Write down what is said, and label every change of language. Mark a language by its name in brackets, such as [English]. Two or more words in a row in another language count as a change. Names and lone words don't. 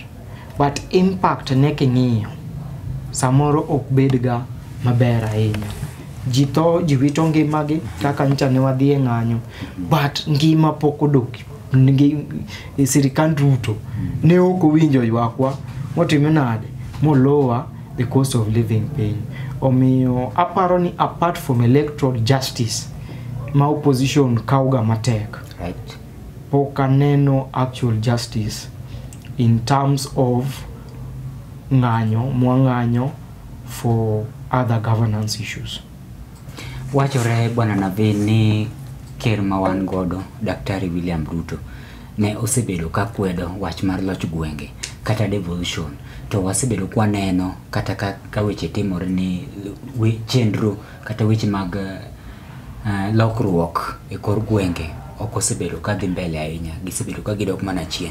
[English] But impact [Luo (Kenya and Tanzania)] ne king'iyo samoro ok bedga maber ahinya. Ji wito ngimagi kaka ncha ne wadhi e ng'anyo, but ngima pok odok. Sirikal Ruto ne ok owinjo ywakwa motimo nade molowa [English] the cost of living [Luo (Kenya and Tanzania)] piny. Omiyo aparo ni [English] apart from electoral justice [Luo (Kenya and Tanzania)] ma opposition kauga matek, [English] Right. [Luo (Kenya and Tanzania)] pok aneno [English] actual justice in terms of ng'anyo for other governance issues. [Luo (Kenya and Tanzania)] Wachore bwana Navin ni ker ma wan godo Daktari William Ruto ne osebedo ka kwedo wach mar loch gwenge kata devolution. To wasebedo kwa neno kata ka weche timore ni chenro kata weche mag lokruok e kor gwenge ok osebedo ka dhi mbele ahinya, gisebedo ka gidok mana chien.